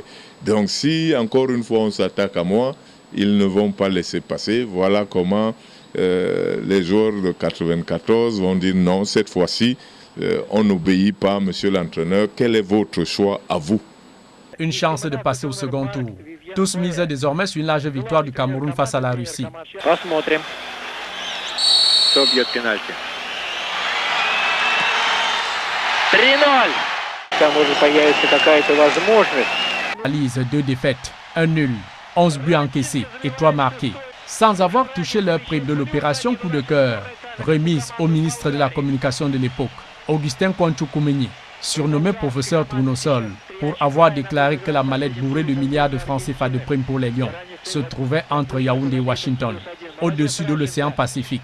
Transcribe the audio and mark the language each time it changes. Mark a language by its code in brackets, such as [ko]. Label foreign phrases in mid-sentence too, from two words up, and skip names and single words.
[fr] Donc si, encore une fois, on s'attaque à moi, ils ne vont pas laisser passer. Voilà comment les joueurs de 94 vont dire non, cette fois-ci, on n'obéit pas, monsieur l'entraîneur. Quel est votre choix à vous? Une chance de passer au second tour. Tous misent désormais sur une large victoire du Cameroun face à la Russie. [ru] Посмотрим, кто бьет пенальти. 3-0. Там может появиться какая-то возможность. [fr] Analyse 2 défaites, 1 nul, 11 buts encaissés et 3 marqués. Sans avoir touché leur prime de l'opération coup de cœur, remise au ministre de la Communication de l'époque, Augustin Kouanchoukoumeni, surnommé professeur Tournesol, pour avoir déclaré que la mallette bourrée de milliards de francs CFA de primes pour les Lions se trouvait entre Yaoundé et Washington, au-dessus de l'océan Pacifique.